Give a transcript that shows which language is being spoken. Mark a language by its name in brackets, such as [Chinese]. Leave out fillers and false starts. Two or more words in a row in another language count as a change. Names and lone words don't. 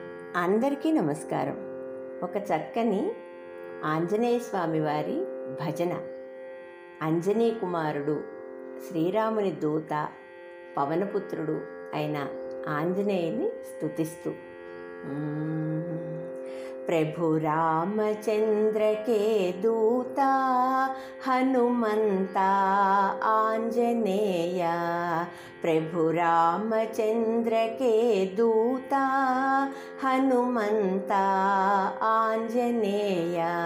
[Telugu] అందరికీ నమస్కారం. ఒక చక్కని ఆంజనేయ స్వామి వారి భజన. అంజనీ కుమారుడు, శ్రీరాముని దూత, పవనపుత్రుడు అయిన ఆంజనేయుని స్తుతిస్తూ. [Hindi] प्रभु रामचंद्र के दूता हनुमंता आंजनेय। प्रभु रामचंद्र के दूता हनुमंता आंजनेय।